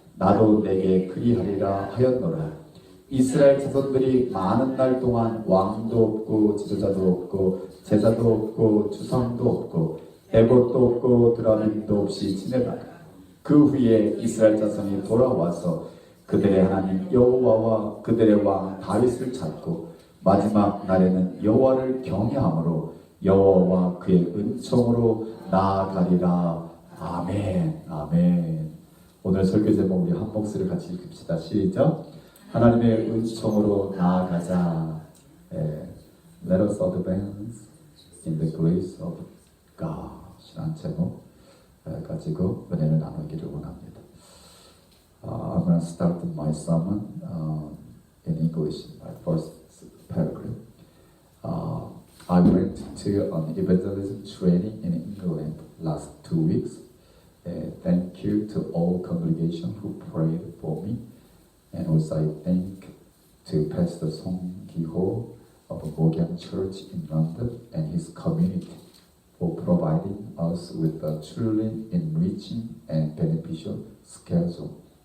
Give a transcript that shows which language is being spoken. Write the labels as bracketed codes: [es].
[ko] 나도 내게 그리하리라 하였노라. 이스라엘 자손들이 많은 날 동안 왕도 없고 지도자도 없고 제자도 없고 주상도 없고 에봇도 없고 드라밈도 없이 지내다가 그 후에 이스라엘 자손이 돌아와서 그들의 하나님 여호와와 그들의 왕 다윗을 찾고 마지막 날에는 여호와를 경외함으로 여호와와 그의 은총으로 나아가리라. 아멘. 아멘. 오늘 설교 제목 우리 한 목소리를 같이 읽읍시다. 시작. 하나님의 은총으로 나아가자. [en] Let us advance in the grace of God. [ko] 이라는 제목 가지고 은혜를 나누기를 원합니다. [en] I'm going to start my sermon in English. My first paragraph. I went to an evangelism training in England last 2 weeks. Thank you to all congregation who prayed for me, and also I thank to Pastor Song Ki-ho of Mogyang Church in London and his community for providing us with a truly enriching and beneficial schedule.